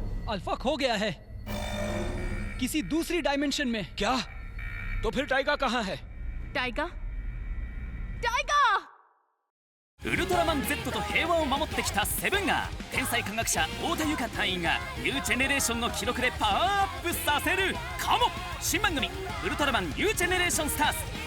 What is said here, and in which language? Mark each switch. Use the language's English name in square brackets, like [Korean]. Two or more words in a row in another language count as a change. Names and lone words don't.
[Hindi] अल्फा खो गया है किसी दूसरी डायमेंशन में। क्या? तो फिर टाइगा कहाँ है? टाइगा? टाइगा! [Japanese] ウルトラマン Z と平和を守ってきたセブンが天才科学者太田由夏隊員がニュージェネレーションの記録でパワーアップさせるかも。新番組ウルトラマンニュージェネレーションスターズ。